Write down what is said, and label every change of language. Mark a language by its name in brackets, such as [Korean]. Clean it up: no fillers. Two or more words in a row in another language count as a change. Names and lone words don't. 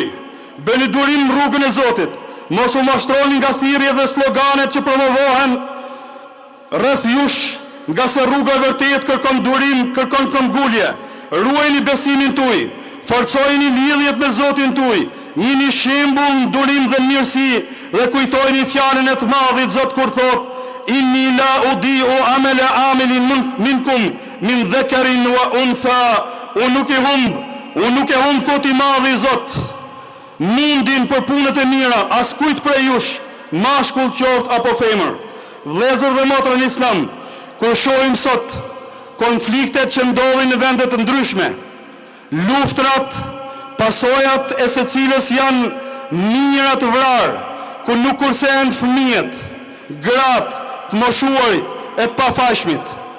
[Albanian] Bëni durim në rrugën e Zotit. Mos u mashtroni nga thirrjet dhe sloganet që promovohen rreth jush, nga se rruga e vërtet kërkon durim, kërkon këmbgulje. Ruajini besimin tuaj. Forcojini lidhjet me Zotin tuaj. Jini shembull në durim dhe mirësi dhe kujtojini fjalën e të Madhit Zot kur thot: [Arabic] إني لا أضيع عمل عامل منكم من ذكر أو أنثى. [Albanian] Unë nuk e humb thot i Madhi Zot mundin për punët e mira as kujt prej jush, mashkull qoftë apo femër. Vëllezër dhe motra në Islam, kur shohim sot konfliktet që ndodhin në vende të ndryshme, luftrat, pasojat e secilës janë mijëra të vrarë, ku nuk kursehen fëmijët, gratë, të moshuarit, e të pafajshmit.